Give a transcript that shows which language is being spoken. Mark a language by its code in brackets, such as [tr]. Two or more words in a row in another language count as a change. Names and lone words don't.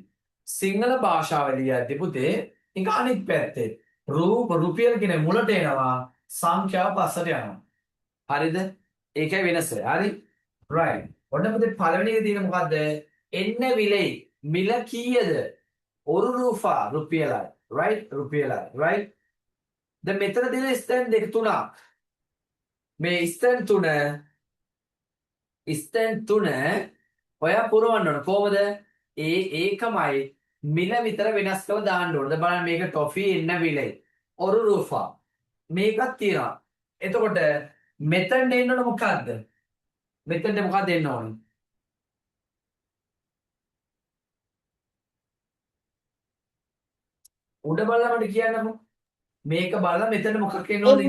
[si] සිංහල භාෂාව ලියද්දි පුතේ ඒක අනිත් පැත්තේ. රුපියල් කියන මුලට එනවා සංඛ්‍යාව පස්සට යනවා. හරිද? ඒකයි වෙනස. හරි? right. ඔන්න පුතේ පළවෙනි එක තියෙන මොකද්ද? එන්න විලයි. මිල කීයද? [ta] ஒரு ரூபா [si] රුපියලයි. right? රුපියලයි. right? දැන් මෙතන තියෙන ස්තැන් දෙක තුනක්. මේ ස්තැන් තුන ඔයා පුරවන්න ඕන. කොහොමද? ඒකමයි මිල විතර වෙනස් කරලා දාන්න ඕන. දැන් බලන්න මේක ටොෆි එන්න විලයි. [ta] ஒரு ரூபா. [si] මේකක් තියෙනවා. එතකොට මෙතන එන්න ඕන මොකද්ද? මෙතෙන්ට මොකක්ද එන්න ඕනේ? උඩ බලලා මට කියන්නකෝ. මේක බලලා මෙතන මොකක් එන්න ඕනද?